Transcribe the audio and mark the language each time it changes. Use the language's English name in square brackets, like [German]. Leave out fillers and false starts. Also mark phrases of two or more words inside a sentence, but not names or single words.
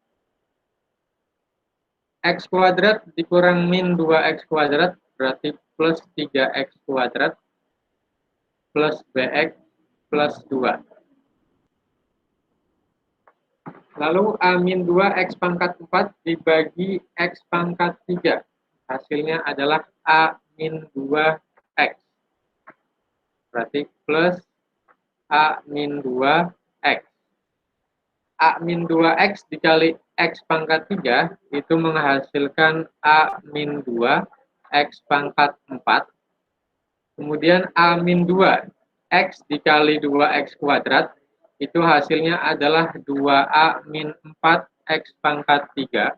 [Indonesian] X kuadrat dikurang min 2X kuadrat, berarti plus 3X kuadrat plus BX plus 2. Lalu A min 2 X pangkat 4 dibagi X pangkat 3. Hasilnya adalah A min 2X. Berarti plus A min 2X. A min 2X dikali X pangkat 3 itu menghasilkan A min 2 X pangkat 4. Kemudian A min 2 X dikali 2X kuadrat itu hasilnya adalah 2A min 4 X pangkat 3.